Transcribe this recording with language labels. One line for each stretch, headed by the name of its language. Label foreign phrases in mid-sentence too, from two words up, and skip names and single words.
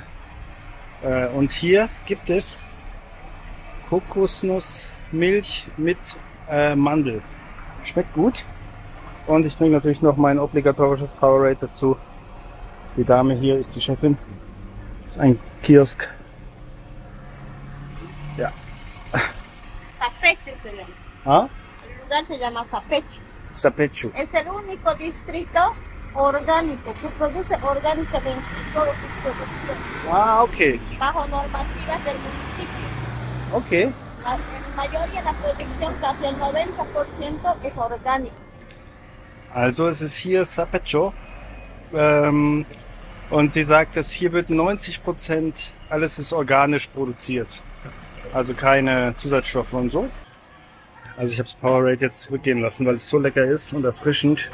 German: Und hier gibt es Kokosnussmilch mit Mandel. Schmeckt gut. Und ich trinke natürlich noch mein obligatorisches Powerade dazu. Die Dame hier ist die Chefin. Das ist ein Kiosk. Ja.
Spanish: Sapecho se llama. Ah? El lugar se llama Sapecho. Sapecho. Es el único distrito orgánico que produce orgánicamente todas sus producciones. Ah, okay. Bajo normativas del municipio. Okay. En mayoría la producción, casi el 90% es orgánico.
German: Also es ist hier Sapecho. Und sie sagt, dass hier wird 90% alles ist organisch produziert. Also keine Zusatzstoffe und so. Also ich habe das Powerade jetzt zurückgehen lassen, weil es so lecker ist und erfrischend.